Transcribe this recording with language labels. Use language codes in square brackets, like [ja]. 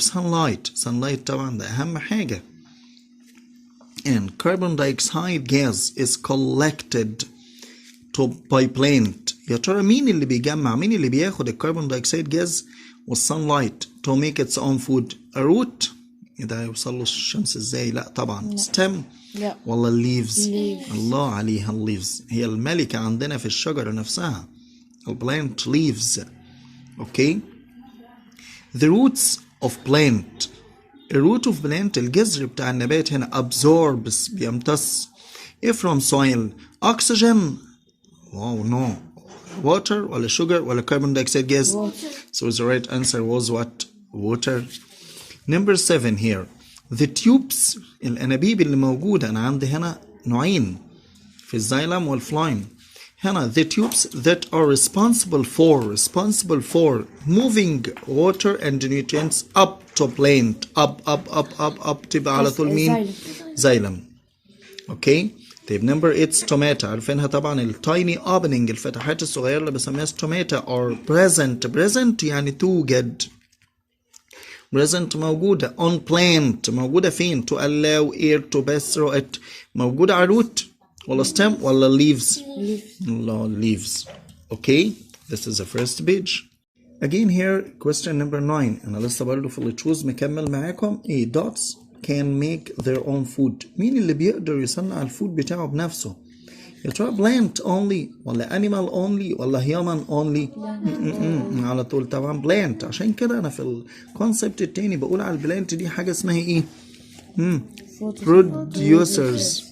[ar] Sunlight طبعا ده أهم حاجة. [en] And carbon dioxide gas is collected by plant. [ar] يا ترى مين اللي بيجمع، مين اللي بياخد الكربون دايوكسيد جاز والsunlight [en] to make its own food؟ [ar] a root. ده يوصل له الشمس ازاي؟ لا طبعا stem ولا leaves؟ الله عليها leaves، هي الملكة عندنا في الشجرة نفسها. البلانت leaves. [en] Okay. The roots of plant. [ar] الروت of plant الجذر بتاع النبات هنا absorbs بيمتص ايه [en] from soil؟ [ar] oxygen. [en] wow no. water ولا sugar ولا carbon dioxide gas؟ so the right answer was what? water. Number 7 here. [ar] The tubes الأنابيب اللي موجودة، أنا عندي هنا نوعين في الزايلم والفلايم. [en] هنا the tubes that are responsible for moving water and nutrients up to plant. [ar] up تبقى على طول مين؟ زايلم. اوكي. طيب نمبر 8 stomata، عارفينها طبعا، التايني opening، الفتحات الصغيرة اللي بسميها [en] stomata are present [ar] يعني توجد. [en] present موجودة. on plant [ar] موجودة فين؟ [en] to allow air to pass through it [ar] موجودة على [en] root ولا stem ولا leaves؟ لا leaves. Okay, this is the first page. Again here question number 9. [ar] أنا لسه برضه في اللي تشوز مكمل معاكم. [en] إيه dots can make their own food. [ar] مين اللي بيقدر يصنع الفود بتاعه بنفسه؟ يا ترى plant only ولا animal only ولا human only؟ على طول طبعا plant. عشان كده أنا في الكونسبت التاني بقول على البلانت دي حاجة اسمها إيه؟ producers.